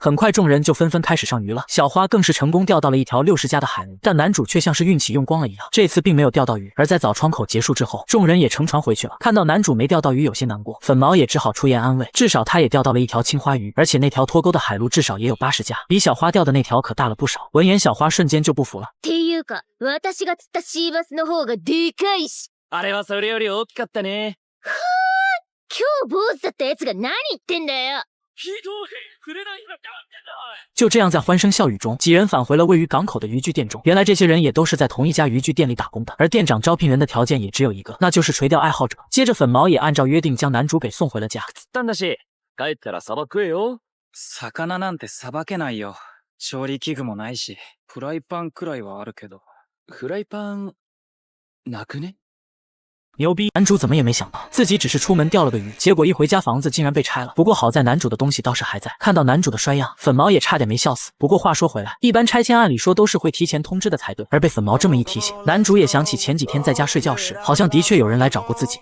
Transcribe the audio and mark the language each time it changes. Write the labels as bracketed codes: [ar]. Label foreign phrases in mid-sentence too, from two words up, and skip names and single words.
[zh] 很快众人就纷纷开始上鱼了，小花更是成功钓到了一条60加的海鲈，但男主却像是运气用光了一样，这次并没有钓到鱼。而在早窗口结束之后，众人也乘船回去了，看到男主没钓到鱼有些难过，粉毛也只好出言安慰，至少他也钓到了一条青花鱼，而且那条脱钩的海鲈至少也有80加，比小花钓的那条可大了不少。闻言小花瞬間就不服了。 [ja] っていうか、私が釣ったシーバスの方がでかいし。あれはそれより大きかったね。はぁ、今日坊主だったやつが何言ってんだよ。 [zh] 就这样在欢声笑语中，几人返回了位于港口的渔具店中。原来这些人也都是在同一家渔具店里打工的，而店长招聘人的条件也只有一个，那就是垂钓爱好者。接着粉毛也按照约定将男主给送回了家。 [ja] 釣ったんだし、帰ったらサバ食えよ。魚なんてさばけないよ。調理器具もないし、フライパンくらいはあるけど。フライパンなくね？ [zh] 牛逼！男主怎么也没想到，自己只是出门钓了个鱼，结果一回家房子竟然被拆了。不过好在男主的东西倒是还在。看到男主的衰样，粉毛也差点没笑死。不过话说回来，一般拆迁按理说都是会提前通知的才对，而被粉毛这么一提醒，男主也想起前几天在家睡觉时，好像的确有人来找过自己。